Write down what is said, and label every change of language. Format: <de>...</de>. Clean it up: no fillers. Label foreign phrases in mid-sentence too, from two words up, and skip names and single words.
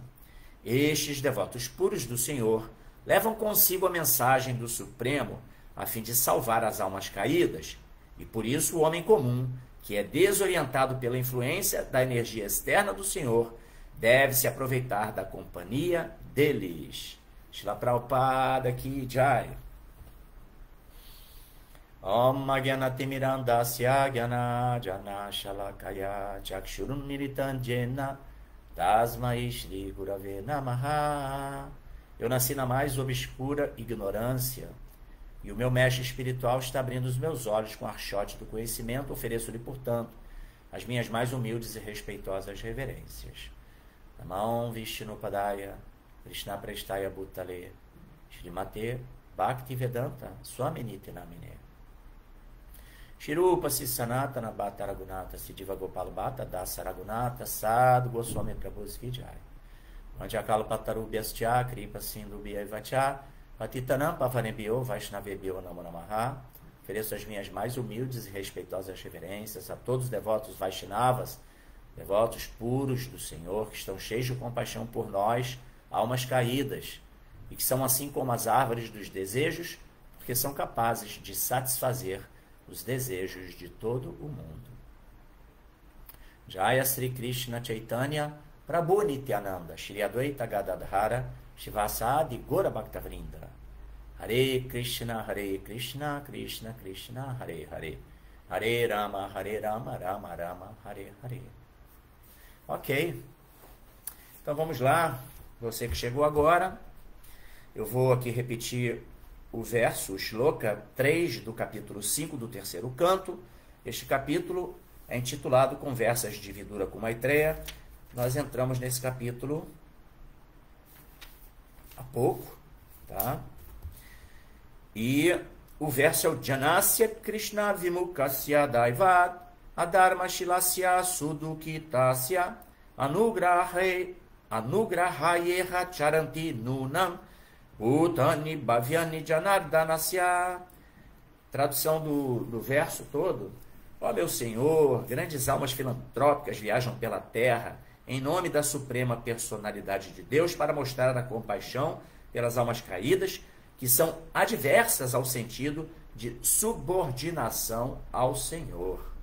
<pt>Estes devotos puros do Senhor levam consigo a mensagem do Supremo a fim de salvar as almas caídas, e por isso o homem comum, que é desorientado pela influência da energia externa do Senhor, deve se aproveitar da companhia deles.</pt> <sa>Srila Prabhupada Ki Jai. Om Agyanatimirandasya Gyana Jana Shalakaya Chakshurun Militanjena Tasmai Shri Gurave Namaha.</sa> <pt>Eu nasci na mais obscura ignorância, e o meu mestre espiritual está abrindo os meus olhos com o archote do conhecimento. Ofereço-lhe, portanto, as minhas mais humildes e respeitosas reverências.</pt> <sa>Namam Vishnupadaya Krishna Prestaya Bhutale Srimate Bhaktivedanta Swaminiti Namine Shirupa Sanatana Bhatta Raghunatha Siddhiva Gopala Bhatta Dasa Raghunatha Sadhu Goswami Prabhu Vijay Manjakala Patarubhyascha Kripa Sindhu Bhaivacha Patitanam Pavanebhyo Vaishnavebhyo Namo Namaha.</sa> <pt>Ofereço as minhas mais humildes e respeitosas reverências a todos os devotos Vaishnavas, devotos puros do Senhor, que estão cheios de compaixão por nós, almas caídas, e que são assim como as árvores dos desejos, porque são capazes de satisfazer os desejos de todo o mundo.</pt> <sa>Jaya Sri Krishna Chaitanya Prabhu Nityananda Shri Advaita Gadadhara Shivasadi Gora Bhaktavrinda Hare Krishna Krishna Krishna Hare Hare Hare Rama Rama Rama Hare Hare.</sa> <pt>Ok, então vamos lá. Você que chegou agora, eu vou aqui repetir o verso, o shloka 3 do capítulo 5 do terceiro canto. Este capítulo é intitulado Conversas de Vidura com Maitreya. Nós entramos nesse capítulo há pouco, tá? E o verso é o</pt> <sa>Janasya Krishna Vimukasya Daivad Adharma Shilasya Sudukitasya Anugrahayeha Charanti Nunam Utani Bhavyani Janardanasya.</sa> <pt>Tradução do verso todo. Ó meu Senhor, grandes almas filantrópicas viajam pela terra em nome da suprema personalidade de Deus para mostrar a compaixão pelas almas caídas que são adversas ao sentido de subordinação ao Senhor.</pt>